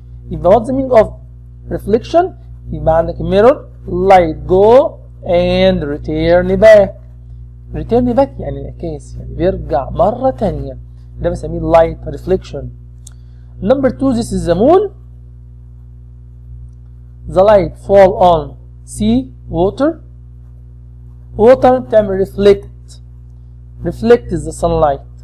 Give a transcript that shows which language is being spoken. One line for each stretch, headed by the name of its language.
English: يبقى what's the meaning of reflection؟ يبقى عندك mirror, light go and return back.
Arabic: يعني انعكاس، يعني بيرجع مرة تانية.
English: ده بنسميه light reflection. Number 2, this is the moon. The light fall on sea, water بتعمل reflect is the sunlight.